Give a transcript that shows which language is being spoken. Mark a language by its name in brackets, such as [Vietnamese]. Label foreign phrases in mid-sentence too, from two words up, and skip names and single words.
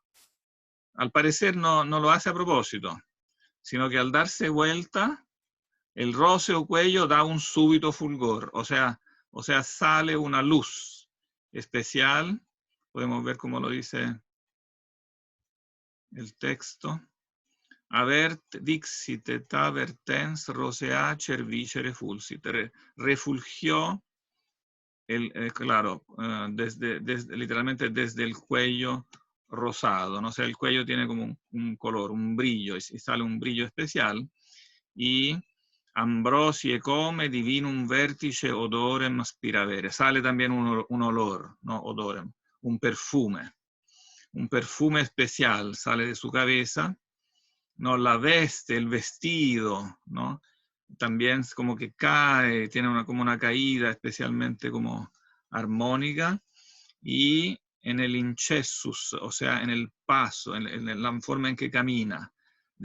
[Spanish] Al parecer no lo hace a propósito, sino que al darse vuelta, el róseo cuello da un súbito fulgor, o sea, sale una luz especial. Podemos ver cómo lo dice el texto. [Latin] Avert dixit et avertens rosea cervicere fulsit. [Spanish] Refulgió, claro, literalmente desde el cuello rosado, ¿no? O sea, el cuello tiene como un color, un brillo, y sale un brillo especial. [Latin] Y ambrosie come divinum vertice odorem aspiravere. [Spanish] Sale también un olor, ¿no? Odorem, un perfume especial sale de su cabeza, ¿no? La veste, el vestido, ¿no? También como que cae, tiene como una caída especialmente como armónica, y en el incessus, o sea, en el paso, en la forma en que camina.